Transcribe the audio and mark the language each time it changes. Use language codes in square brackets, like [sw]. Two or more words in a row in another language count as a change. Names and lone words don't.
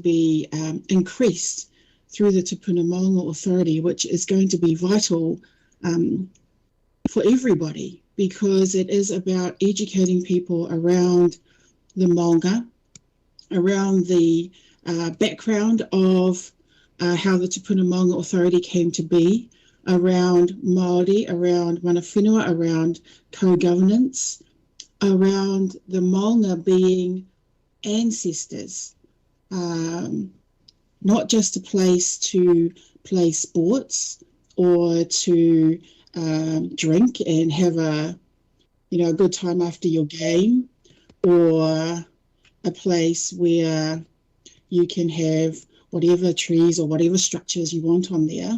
[en] be increased through the Tūpuna Maunga Authority, which is going to be vital for everybody, because it is about educating people around the Maunga, around the background of how the Tūpuna Maunga Authority came to be, around Māori, around [mi] mana whenua, [en] around co-governance, around the Maunga being ancestors, not just a place to play sports or to drink and have a good time after your game, or a place where you can have whatever trees or whatever structures you want on there.